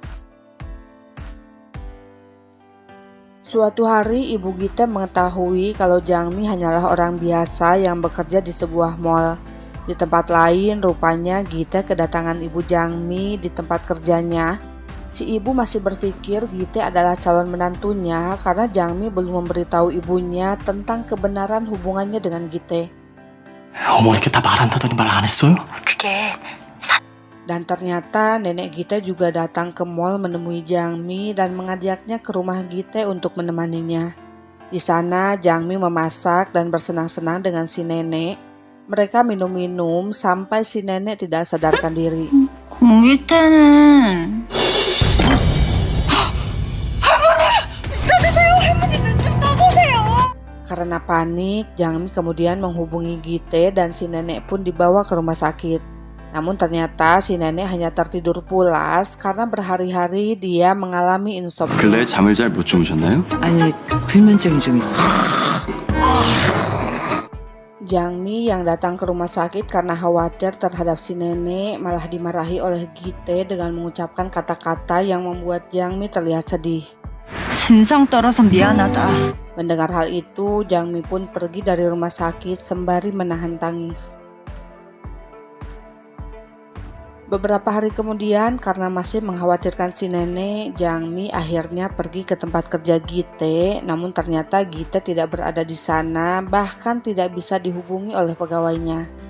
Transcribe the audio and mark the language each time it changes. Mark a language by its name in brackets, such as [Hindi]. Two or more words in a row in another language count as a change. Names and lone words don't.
[Indonesian] Suatu hari ibu Gite mengetahui kalau Jangmi hanyalah orang biasa yang bekerja di sebuah mall. Di tempat lain, rupanya Gite kedatangan ibu Jangmi di tempat kerjanya. Si ibu masih berpikir Gite adalah calon menantunya karena Jangmi belum memberitahu ibunya tentang kebenaran hubungannya dengan Gite. [Korean] 어머니께 다 말한다더니 말 안 했어요? [Indonesian] Dan ternyata nenek Gite juga datang ke mall menemui Jangmi dan mengajaknya ke rumah Gite untuk menemaninya. Di sana Jangmi memasak dan bersenang-senang dengan si nenek. Mereka minum-minum sampai si nenek tidak sadarkan diri. [Korean] 공일태는 [Indonesian] Karena panik, Jangmi kemudian menghubungi Gite dan si nenek pun dibawa ke rumah sakit. Namun ternyata si nenek hanya tertidur pulas karena berhari-hari dia mengalami insomnia. [Korean] 근래 잠을 잘 못 주무셨나요? 아니 불면증이 좀 있어. [Indonesian] Jangmi yang datang ke rumah sakit karena khawatir terhadap si nenek malah dimarahi oleh Gite dengan mengucapkan kata-kata yang membuat Jangmi terlihat sedih. [Korean] 진상 떨어서 미안하다. [Indonesian] Mendengar hal itu, Jangmi pun pergi dari rumah sakit sembari menahan tangis. Beberapa hari kemudian, karena masih mengkhawatirkan si nenek, Jangmi akhirnya pergi ke tempat kerja Gite. Namun ternyata Gite tidak berada di sana, bahkan tidak bisa dihubungi oleh pegawainya.